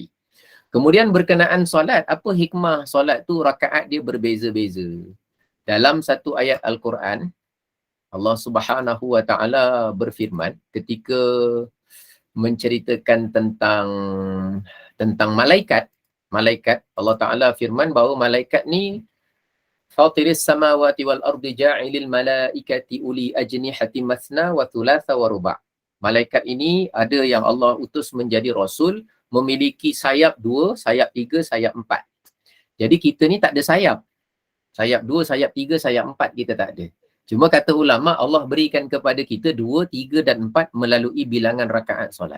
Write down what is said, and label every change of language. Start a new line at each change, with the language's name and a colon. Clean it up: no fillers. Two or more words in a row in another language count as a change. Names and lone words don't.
Malay: Kemudian berkenaan solat, apa hikmah solat tu rakaat dia berbeza-beza. Dalam satu ayat Al-Quran, Allah
Arabic: سبحانه وتعالى
Malay: berfirman ketika menceritakan tentang malaikat. Allah Taala firman bahawa malaikat ni
Arabic: فاطر السماوات والأرض جاعل الملائكة أولي أجنحة مثنى وثلاث ورباع'.
Malay: Malaikat ini ada yang Allah utus menjadi rasul, memiliki sayap 2, sayap 3, sayap 4. Jadi kita ni tak ada sayap. Sayap 2, sayap 3, sayap 4 kita tak ada. Cuma kata ulama, Allah berikan kepada kita 2, 3 dan 4 melalui bilangan rakaat solat.